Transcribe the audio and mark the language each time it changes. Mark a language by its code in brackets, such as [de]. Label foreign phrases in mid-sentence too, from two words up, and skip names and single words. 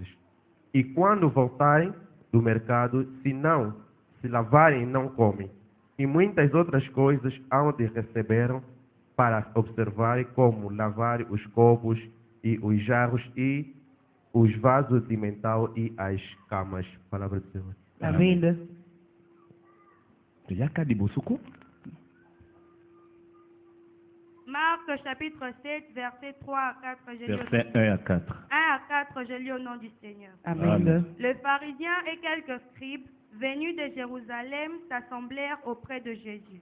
[pt] E quando voltarem do mercado, se não se lavarem, não comem. E muitas outras coisas onde receberam para observarem como lavar os copos e os jarros e os vasos de metal e as camas. Palavra do Senhor. Amém. [ln] Yaka libosuku. [fr] Marc chapitre 7, verset 3 à 4, je lis Verset 1 à 4. 1 à 4, je lis au nom du Seigneur. [pt] Amém. [fr] Le pharisien et quelques scribes venus de Jérusalem s'assemblèrent auprès de Jésus.